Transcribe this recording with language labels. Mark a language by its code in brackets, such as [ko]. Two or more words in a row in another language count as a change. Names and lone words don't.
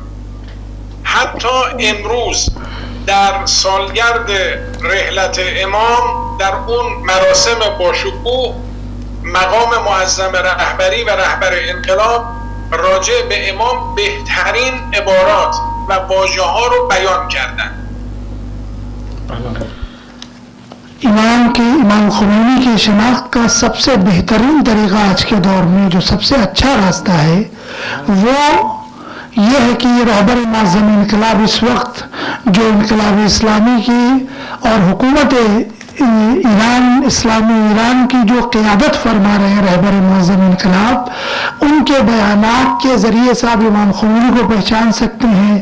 [fa] حتی امروز در سالگرد رحلت امام در اون مراسم باشکوه مقام معظم رهبری و رهبر انقلاب راجع به امام بهترین عبارات و واژه ها رو بیان کردن. [ur] امام خمینی کی شناخت کا سب سے بہترین طریقہ آج کے دور میں جو سب سے اچھا راستہ ہے وہ یہ ہے کہ یہ رہبر معظم انقلاب اس وقت جو انقلاب اسلامی کی اور حکومت ایران، اسلامی ایران کی جو قیادت فرما رہے ہیں رہبر معظم انقلاب، ان کے بیانات کے ذریعے سے آپ امام خمینی کو پہچان سکتے ہیں.